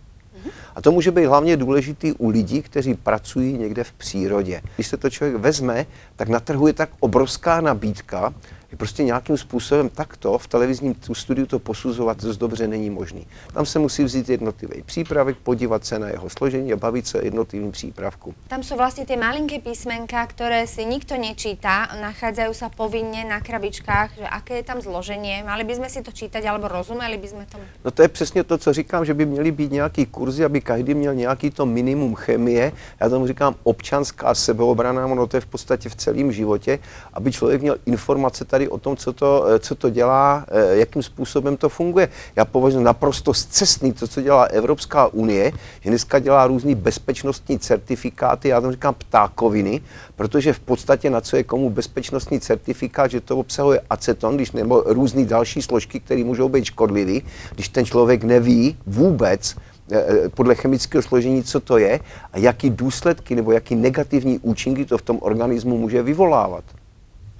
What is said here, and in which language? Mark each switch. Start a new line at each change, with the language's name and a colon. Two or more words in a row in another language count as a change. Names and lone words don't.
Czech: A to může být hlavně důležitý u lidí, kteří pracují někde v přírodě. Když se to člověk vezme, tak na trhu je tak obrovská nabídka, že prostě nějakým způsobem takto v televizním studiu to posuzovat dost dobře není možný. Tam se musí vzít jednotlivý přípravek, podívat se na jeho složení a bavit se o jednotlivým přípravku.
Slovak: Tam sú vlastne tie malinké písmenka, ktoré si nikto nečíta, nachádzajú sa povinne na krabičkách, že aké je tam zloženie. Mali by sme si to čítať alebo rozumeli by sme tomu?
Czech: No to je přesně to, co říkám, že by měly být nějaký kurzy, aby každý měl nějaký to minimum chemie. Já tomu říkám občanská sebeobrana, ono to je v podstatě v celém životě, aby člověk měl informace tady o tom, co to dělá, jakým způsobem to funguje. Já považuji naprosto scestný to, co dělá Evropská unie, že dneska dělá různý bezpečnostní certifikáty, já tomu říkám ptákoviny, protože v podstatě na co je komu bezpečnostní certifikát, že to obsahuje aceton, nebo různý další složky, které můžou být škodlivé, když ten člověk neví vůbec podle chemického složení, co to je a jaký důsledky nebo jaký negativní účinky to v tom organismu může vyvolávat.